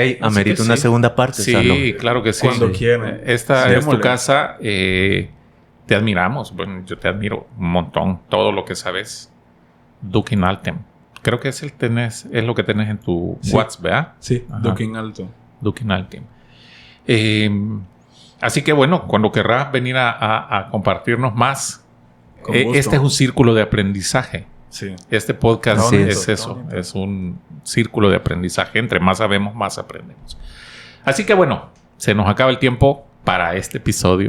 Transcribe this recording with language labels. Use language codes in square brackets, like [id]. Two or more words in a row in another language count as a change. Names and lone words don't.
[es] Amerita una segunda parte. Sí, Salón. claro que sí. Cuando quieran. Esta es tu casa. Te admiramos. Bueno, yo te admiro un montón. Todo lo que sabes. [la] Duke in Altem. [es] Creo que es lo que tenés en tu WhatsApp, ¿verdad? Sí, [la] Duke in Altem. Duke in Altem. [es] Así que bueno, cuando querrás venir a compartirnos más, Con gusto. este es un círculo de aprendizaje. Sí. Este podcast Así es es. eso, es un círculo de aprendizaje. Entre más sabemos, más aprendemos. Así que bueno, se nos acaba el tiempo para este episodio.